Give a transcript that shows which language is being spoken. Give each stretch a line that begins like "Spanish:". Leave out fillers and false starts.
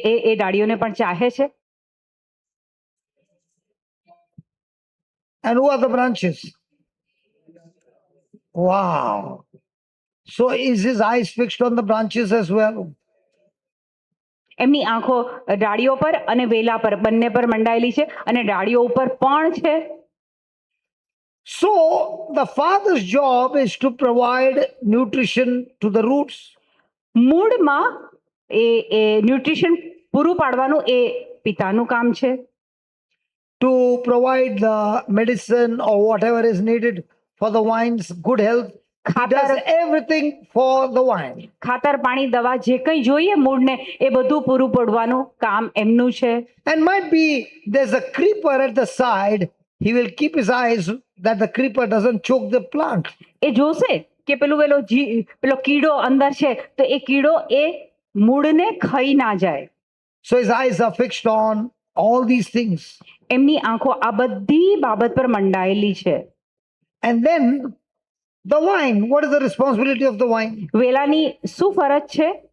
Gujarati: એ ડાળીઓને પણ ચાહે છે.
English: And who are the branches? Wow. So is his eyes fixed on the branches as well?
Gujarati: એમની આંખો ડાળીઓ પર અને વેલા પર બંને પર મંડાયેલી છે અને ડાળીઓ ઉપર પણ છે.
English: So the Father's job is to provide nutrition to the roots.
Gujarati: મૂળમાં એ ન્યુટ્રિશન પૂરું પાડવાનું એ પિતાનું કામ છે.
English: To provide the medicine or whatever is needed for the vine's good health He
Gujarati: ખાતર
English: does everything for the vine.
Gujarati: ખાતર પાણી દવા જે કંઈ જોઈએ મૂળને એ બધું પૂરું પાડવાનું કામ એમનું છે.
English: And might be there's a creeper at the side. He will keep his eyes that the creeper doesn't choke the plant.
Gujarati: એ જોશે કે પેલો કીડો અંદર છે તો એ કીડો એ મૂળને ખાઈ ના જાય.
English: So his eyes are fixed on all these things.
Gujarati: એમની આંખો આ બધી બાબત પર મંડાયેલી છે.
English: And then the vine, what is the responsibility of the vine?
Gujarati: વેલાની શું ફરજ છે?